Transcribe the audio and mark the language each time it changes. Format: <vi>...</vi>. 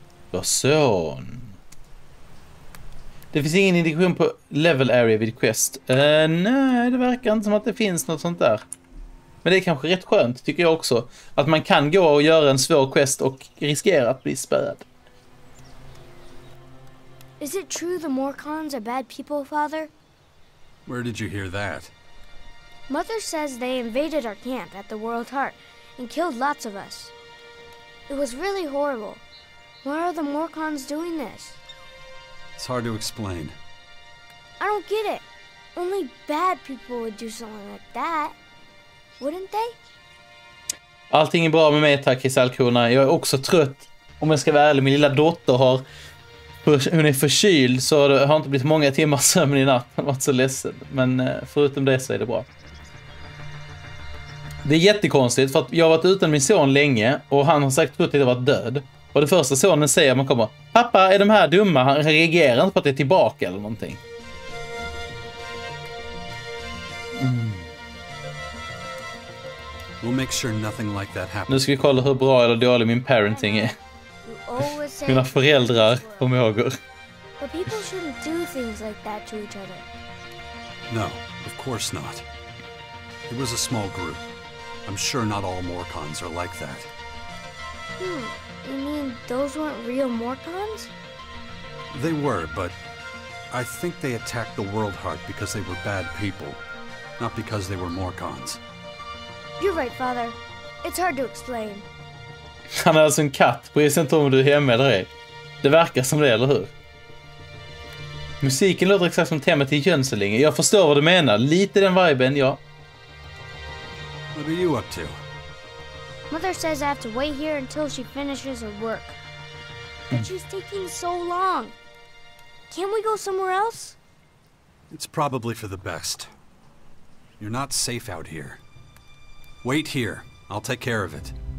<sv>Du har son. Det finns ingen indikation på level area vid quest. Nej, det verkar inte som att det finns något sånt där. Men det är kanske rätt skönt, tycker jag också. Att man kan gå och göra en svår quest och riskera att bli spärrad.</sv> <en>Is it true the Morcons are bad people, Father? Where did you hear that? Mother says they invaded our camp at the World Heart and killed lots of us. It was really horrible. Why are the Morcons doing this? It's hard to explain. I don't get it. Only bad people would do something like that. Wouldn't they?</en> <sv>Allting är bra med mig, tack Kristallkrona. Jag är också trött. Om jag ska vara ärlig, min lilla dotter hon är förkyld, så det har inte blivit många timmar sömn i natt. Jag har varit så ledsen. Men förutom det så är det bra. Det är jättekonstigt för att jag har varit utan min son länge och han har sagt trott att jag varit död. Och det första sonen säger man kommer: pappa, är de här dumma? Han reagerar inte på att det är tillbaka eller någonting.</sv> <en>We'll make sure nothing like that happens.</en> <sv>Nu ska vi kolla hur bra eller dålig min parenting är. Mina föräldrar förmågor.</sv> <en>But people shouldn't do things like that to each other. No, of course not. It was a small group. I'm sure not all Morcons are like that. You mean those weren't real Morcons? They were, but I think they attacked the World Heart because they were bad people, not because they were Morcons. You're right, Father. It's hard to explain.</en> <sv>Han är alltså en katt. Bryr sig inte om du är hemma eller ej. Det verkar som det, eller hur? Musiken låter exakt som temat till Jönselinge. Jag förstår vad du menar. Lite den viben, ja.</sv> <en>What are you up to? Mother says I have to wait here until she finishes her work. But she's taking so long. Can't we go somewhere else? It's probably for the best. You're not safe out here. Wait here. I'll take care of it.</en>